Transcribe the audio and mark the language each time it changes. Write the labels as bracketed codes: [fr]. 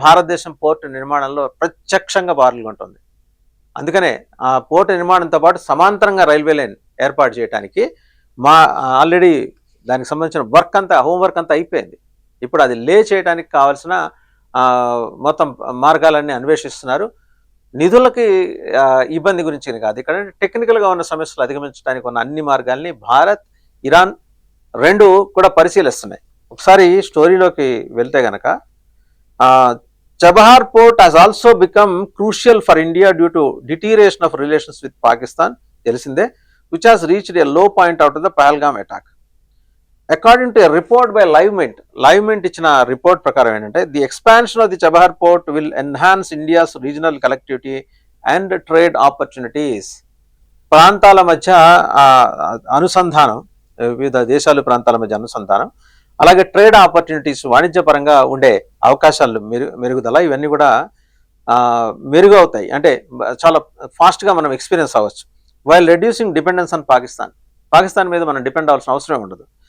[te] భారతదేశం పోర్టు నిర్మాణంలో ప్రత్యక్షంగా పాల్గొంటుంది. అందుకనే ఆ పోర్టు నిర్మాణంతో పాటు సమాంతరంగా రైల్వే లైన్ ఏర్పాటు చేయడానికి ఆల్రెడీ దానికి సంబంధించిన హోంవర్క్ అంతా అయిపోయింది. ఇప్పుడు అది చేయడానికి కావాల్సిన మొత్తం మార్గాలన్నీ అన్వేషిస్తున్నారు. నిధులకి ఇబ్బంది గురించి కాదు, ఇక్కడ టెక్నికల్గా ఉన్న సమస్యలు అధిగమించడానికి ఉన్న అన్ని మార్గాల్ని భారత్, ఇరాన్ రెండు కూడా పరిశీలిస్తున్నాయి. ఒకసారి స్టోరీలోకి వెళ్తే గనక, [en] Chabahar port has also become crucial for India due to deterioration of relations with Pakistan, [te] telisinde, [en] which has reached a low point after the Pahalgam attack. According to a report by LiveMint [te] ichina report prakaram entante, [en] the expansion of the Chabahar port will enhance India's regional connectivity and trade opportunities. [te] ప్రాంతాల మధ్య అనుసంధానం, వివిధ దేశాలు ప్రాంతాల మధ్య అనుసంధానం, అలాగే trade opportunities, వాణిజ్యపరంగా ఉండే అవకాశాలు మెరుగుదల, ఇవన్నీ కూడా మెరుగవుతాయి. అంటే చాలా ఫాస్ట్గా మనం ఎక్స్పీరియన్స్ అవ్వచ్చు. [en] while reducing dependence on Pakistan [te] మీద మనం డిపెండ్ అవ్వాల్సిన అవసరం ఉండదు.